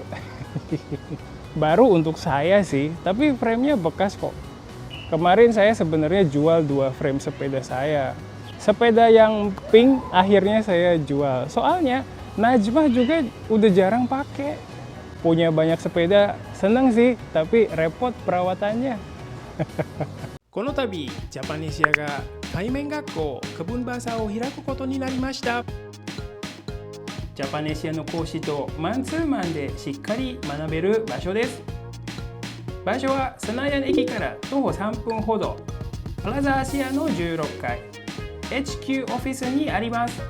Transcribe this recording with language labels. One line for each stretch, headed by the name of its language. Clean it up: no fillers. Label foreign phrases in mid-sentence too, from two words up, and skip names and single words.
Indonesian: Baru untuk saya sih, tapi framenya bekas kok. Kemarin saya sebenarnya jual 2 frame sepeda saya. Sepeda yang pink akhirnya saya jual. Soalnya Najmah juga udah jarang pakai. Punya banyak sepeda, seneng sih, tapi repot perawatannya.
Japanese: この度ジャパネシアが対面学校クブンバーサーを開くことになりました。ジャパネシアの講師とマンツーマンでしっかり学べる場所です。場所はスナヤン駅から徒歩3分ほど、プラザアシアの16階 HQ オフィスにあります。